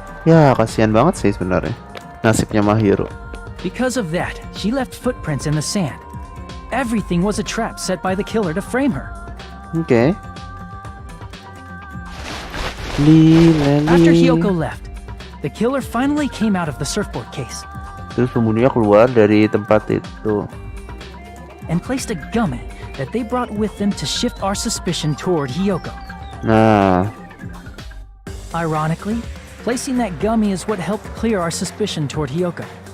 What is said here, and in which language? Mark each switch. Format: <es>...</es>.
<id>Ya, kasihan banget sih sebenarnya nasibnya Mahiru.</id> <en>Because of that, she left footprints in the sand. Everything was a trap set by the killer to frame her. Oke. After Hiyoko left, the killer finally came out of the surfboard case</en> <id>Terus pembunuhnya keluar dari tempat itu.</id> <en>and placed a gummy that they brought with them to shift our suspicion toward Hiyoko. Nah, Ironically, placing that gummy is what helped clear our suspicion toward Hiyoko.</en>